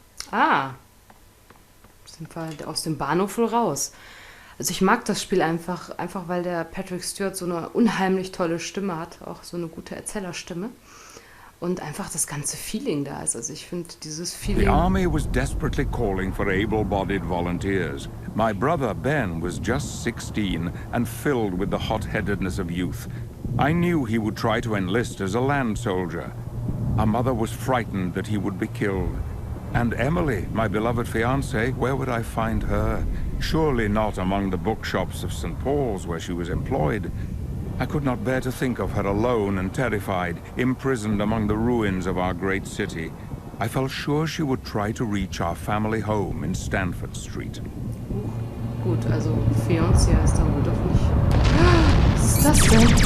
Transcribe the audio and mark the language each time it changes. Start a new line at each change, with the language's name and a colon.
German: Ah, sind wir aus dem Bahnhof wohl raus. Also ich mag das Spiel einfach weil der Patrick Stewart so eine unheimlich tolle Stimme hat, auch so eine gute Erzählerstimme. Und einfach das ganze Feeling da ist. Also ich finde dieses Feeling...
English: The army was desperately calling for able-bodied volunteers. My brother Ben was just 16 and filled with the hot-headedness of youth. I knew he would try to enlist as a land soldier. Our mother was frightened that he would be killed. And Emily, my beloved fiancée, where would I find her? Surely not among the bookshops of St. Paul's where she was employed. I could not bear to think of her alone and terrified, imprisoned among the ruins of our great city. I felt sure she would try to reach our family home in Stanford Street.
German: Gut, also Fiancé heißt dann wohl doch nicht. Was ist das denn?